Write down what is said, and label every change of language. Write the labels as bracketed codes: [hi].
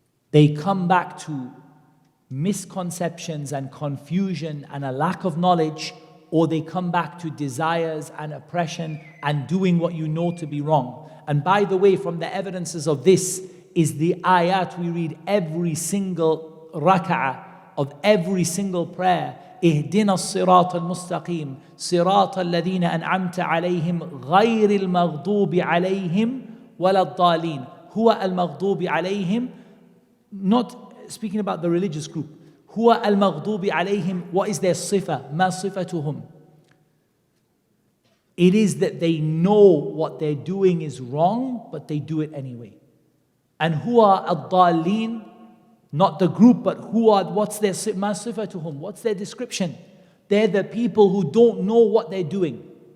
[en] They come back to misconceptions and confusion and a lack of knowledge, or they come back to desires and oppression and doing what you know to be wrong. And by the way, from the evidences of this is the ayat we read every single rak'ah of every single prayer. [ar] اهدنا الصراط المستقيم صراط الذين أنعمت عليهم غير المغضوب عليهم ولا الضالين. هو المغضوب عليهم, [en] not speaking about the religious group. [ar] هو المغضوب عليهم, [en] what is their [ar] صفة? ما صفتهم? [en] It is that they know what they're doing is wrong, but they do it anyway. And [ar] هو الضالين, [en] not the group, but who are, what's their [ar] ما صفتهم? [en] What's their description? They're the people who don't know what they're doing.